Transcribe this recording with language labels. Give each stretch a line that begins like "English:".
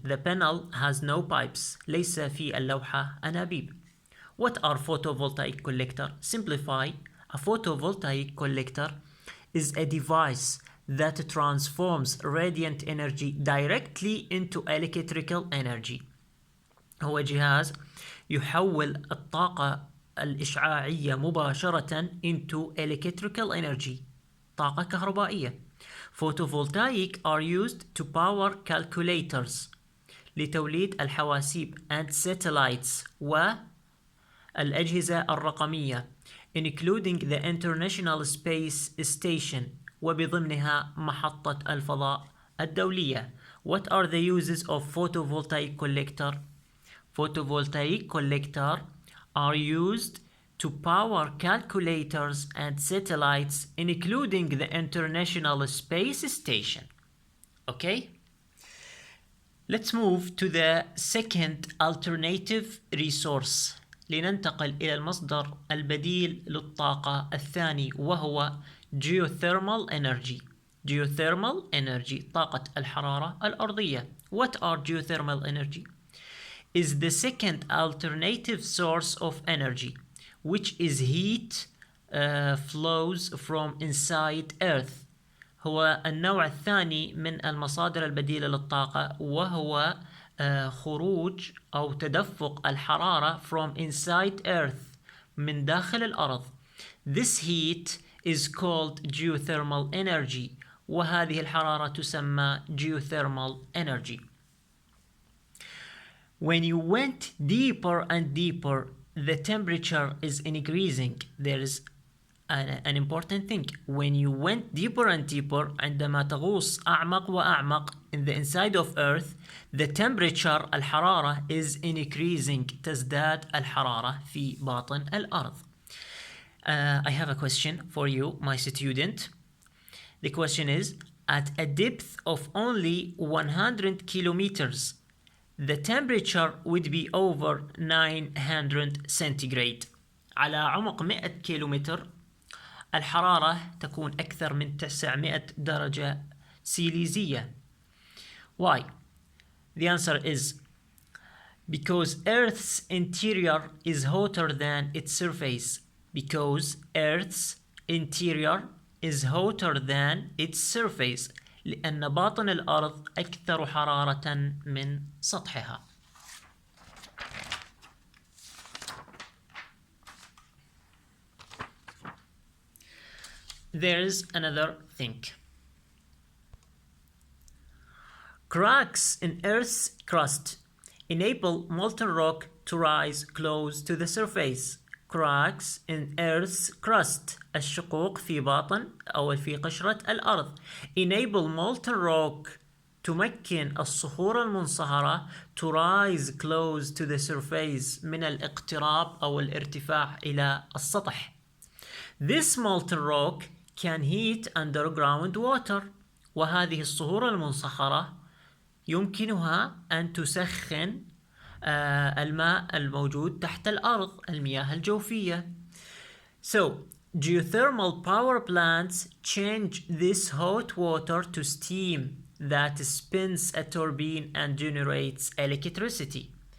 English: The panel has no pipes.
Arabic: ليس في اللوحة أنابيب.
English: What are photovoltaic collector? Simplify. A photovoltaic collector is a device that transforms radiant energy directly into electrical energy.
Arabic: هو جهاز يحول الطاقة الإشعاعية مباشرة
English: into electrical energy.
Arabic: طاقة كهربائية.
English: Photovoltaic are used to power calculators
Arabic: لتوليد الحواسيب
English: and satellites
Arabic: والأجهزة الرقمية
English: including the International Space Station
Arabic: وبضمنها محطة الفضاء الدولية.
English: What are the uses of photovoltaic collector? Photovoltaic collector are used to power calculators and satellites including the International Space Station. Okay? Let's move to the second alternative resource.
Arabic: لننتقل إلى المصدر البديل للطاقة الثاني وهو Geothermal energy. Geothermal energy طاقة الحرارة الأرضية.
English: What are geothermal energy? Is the second alternative source of energy, which is heat flows from inside Earth.
Arabic: هو النوع الثاني من المصادر البديلة للطاقة وهو خروج أو تدفق الحرارة
English: from inside Earth
Arabic: من داخل الأرض.
English: This heat is called geothermal energy
Arabic: وهذه الحرارة تسمى
English: geothermal energy. When you went deeper and deeper, the temperature is increasing. There is an important thing. When you went deeper and deeper,
Arabic: عندما تغوص أعمق وأعمق
English: in the inside of Earth, the temperature الحرارة is increasing.
Arabic: تزداد الحرارة في باطن الأرض.
English: I have a question for you, my student. The question is, at a depth of only 100 kilometers, the temperature would be over 900 centigrade.
Arabic: على عمق 100 كيلومتر الحرارة تكون أكثر من 900 درجة سيليزية.
English: Why? The answer is because Earth's interior is hotter than its surface. Because Earth's interior is hotter than its surface.
Arabic: لأن باطن الأرض أكثر حرارة من سطحها.
English: There's another thing. Cracks in Earth's crust enable molten rock to rise close to the surface. Cracks in Earth's crust.
Arabic: الشقوق في باطن أو في قشرة الأرض.
English: Enable molten rock.
Arabic: تمكن الصخور المنصهرة
English: to rise close to the surface
Arabic: من الاقتراب أو الارتفاع إلى السطح.
English: This molten rock can heat underground water.
Arabic: وهذه الصخور المنصهرة يمكنها أن تسخن الماء الموجود تحت الأرض، المياه الجوفية.
English: So, geothermal power plants change this hot water to steam that spins a turbine and generates electricity.